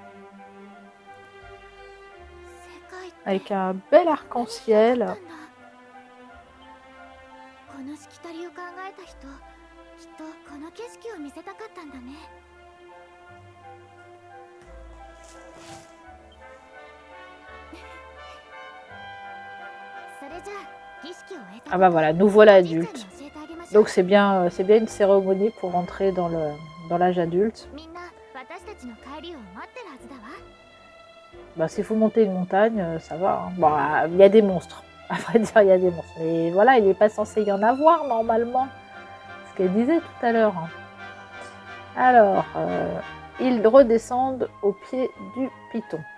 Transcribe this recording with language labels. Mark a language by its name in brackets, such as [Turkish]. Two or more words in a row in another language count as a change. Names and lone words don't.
[Japanese] 世界って [French] Avec un bel arc-en-ciel. [Japanese] このしきたりを考えた人、きっとこの景色を見せたかったんだね。それじゃあ儀式を終えた [French] Ah bah voilà, nous voilà [Japanese] おじいちゃんに [French] adultes. [Japanese] 教えてあげましょう。 [French] Donc c'est bien une cérémonie pour rentrer dans l'âge adulte. [Japanese] みんな私たちの帰りを待ってるはずだわ。 [French] Bah, s'il faut monter une montagne, ça va. Hein. Bon, il y a des monstres. À vrai dire, il y a des monstres. Mais voilà, il n'est pas censé y en avoir normalement. Ce qu'elle disait tout à l'heure. Hein. Alors, ils redescendent au pied du piton.